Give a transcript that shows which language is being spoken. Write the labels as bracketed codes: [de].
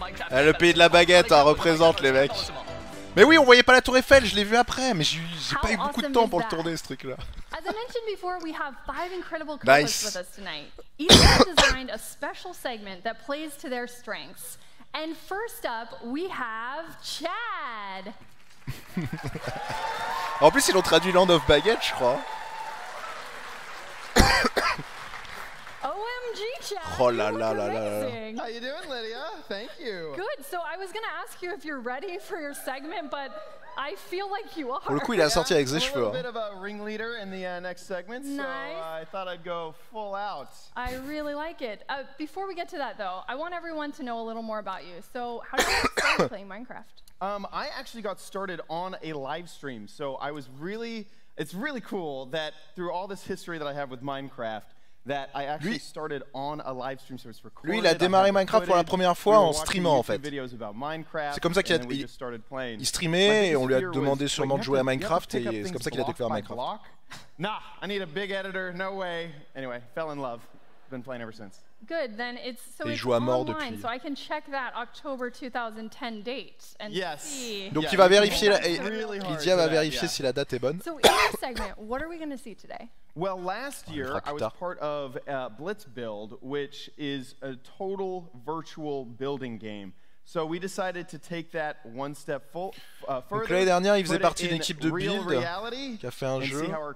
[fr] Le pays de la baguette représente les mecs. Mais oui, on voyait pas la tour Eiffel, je l'ai vu après, mais j'ai pas eu beaucoup de temps pour le tourner ce truc là. [en] As I mentioned before, we have 5 incredible Nice. co-hosts with us tonight. Each has designed a special segment that plays to their strengths. And first up, we have Chad. [fr] En plus, ils ont traduit Land of Baguette, je crois. [en] OMG, Chad. [fr] Oh là là là là. [en] Amazing. How you doing, Lydia? Thank you. Good. So I was gonna ask you if you're ready for your segment, but I feel like you are. [fr] Pour le coup, il a sorti avec ses cheveux. [en] I'm a little bit of a ringleader in the next segment, so I thought I'd go full out. I really like it. Before we get to that, though, I want everyone to know a little more about you. So, how did you get started playing Minecraft? I actually got started on a live stream, so I was it's really cool that through all this history that I have with Minecraft, that I actually started on a live stream, so it's recorded. [fr] Lui, il a démarré Minecraft pour la première fois en streamant en fait. C'est comme ça qu'il il streamait et on lui a demandé sûrement de jouer à Minecraft et c'est comme ça qu'il a découvert Minecraft. [en] Nah, I need a big editor, no way. Anyway, fell in love. Been playing ever since. Good, then it's online, so I can check that October 2010 date and see. [fr] Donc il va vérifier, Lydia va vérifier si la date est bonne. [en] So in this segment, what are we going to see today? Well, last year I was part of Blitz Build, which is a total virtual building game. So we decided to take that one step further. [fr] Donc l'année dernière, il faisait partie d'une équipe de build qui a fait un jeu.